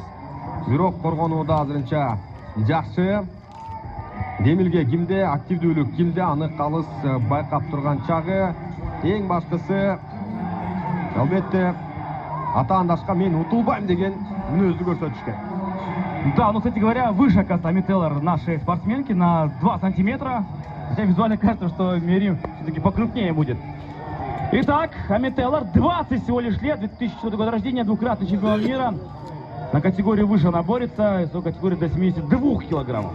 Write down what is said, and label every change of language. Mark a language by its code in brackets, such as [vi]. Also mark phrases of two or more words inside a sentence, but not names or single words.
[ky] Бирок коргонууда азырынча жакшы. Демилге кимде, активдүүлүк кимде, аны калыс байкап турган чагы. Эң башкысы албетте атаандашка мен утулбайм деген мүнөздү көрсөтүш керек. [ru] Да, ну, кстати говоря, выше, оказывается, Ами Тейлор нашей спортсменки на 2 сантиметра. Хотя визуально кажется, что Мерим все-таки покрупнее будет. Итак, Ами Тейлор, 20 всего лишь лет, 2004 года рождения, двукратный чемпион мира. На категорию выше она борется, в категории до 72 килограммов.